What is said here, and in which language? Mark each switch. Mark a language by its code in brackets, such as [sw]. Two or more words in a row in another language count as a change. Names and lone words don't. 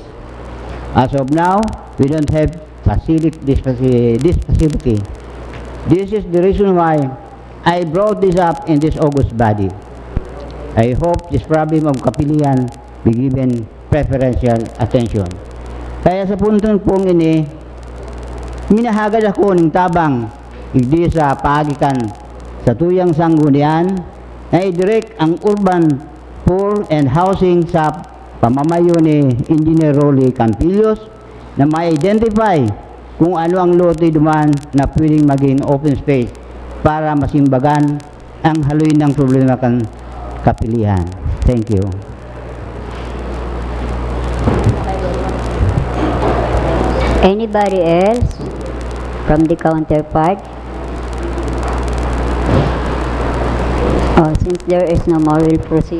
[en] As of now, we don't have this facility. This is the reason why I brought this up in this August body. I hope this problem of Kapilian be given preferential attention. [bik] Kaya sa puntong pong ini, minahagad ako ng tabang hindi sa pagikan sa tuyang Sangguniang na i-direct ang [en] urban poor and housing [bik] sa pamamayo ni Engineer Rolly Campillos na ma-identify kung ano ang lote duman na pwedeng maging [en] open space [bik] para masimbagan ang haluin ng problema kan Kapilian. [en] Thank you. Anybody else from the counterpart? Oh, since there is no more, we'll proceed.